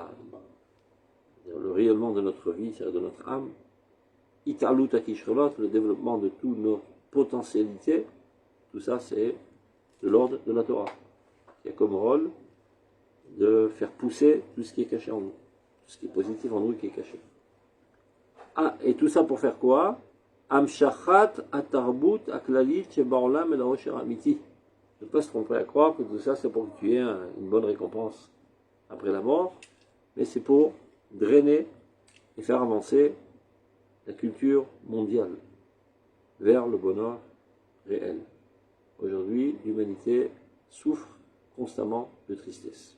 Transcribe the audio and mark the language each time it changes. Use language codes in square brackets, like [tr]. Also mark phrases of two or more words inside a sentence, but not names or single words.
[fr] le rayonnement de notre vie, c'est-à-dire de notre âme, [he] התעלות הכשרונות, [fr] le développement de toutes nos potentialités, tout ça c'est de l'ordre de la Torah, qui a comme rôle de faire pousser tout ce qui est caché en nous, tout ce qui est positif en nous qui est caché. Ah, et tout ça pour faire quoi? [he] המשכת התרבות הכללית שבעולם אל האושר האמיתי. [fr] Ne pas se tromper à croire que tout ça c'est pour que tu aies une bonne récompense après la mort, mais c'est pour drainer et faire avancer la culture mondiale vers le bonheur réel. Aujourd'hui, l'humanité souffre constamment de tristesse.